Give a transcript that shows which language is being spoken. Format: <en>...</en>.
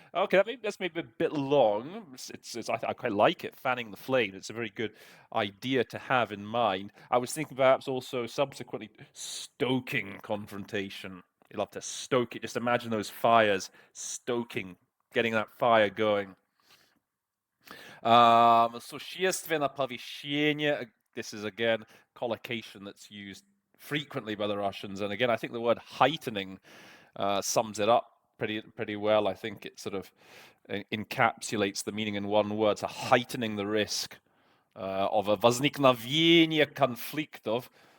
<en>Okay, that's maybe a bit long. I quite like it, fanning the flame. It's a very good idea to have in mind. I was thinking perhaps also subsequently stoking confrontation. You'll have to stoke it. Just imagine those fires, stoking, getting that fire going.</en> <ru>Существенно повышение.</ru> <en>This is again collocation that's used frequently by the Russians, and again, I think the word heightening sums it up pretty well. I think it sort of encapsulates the meaning in one word. So heightening the risk of a возникновение конфликтов.</en>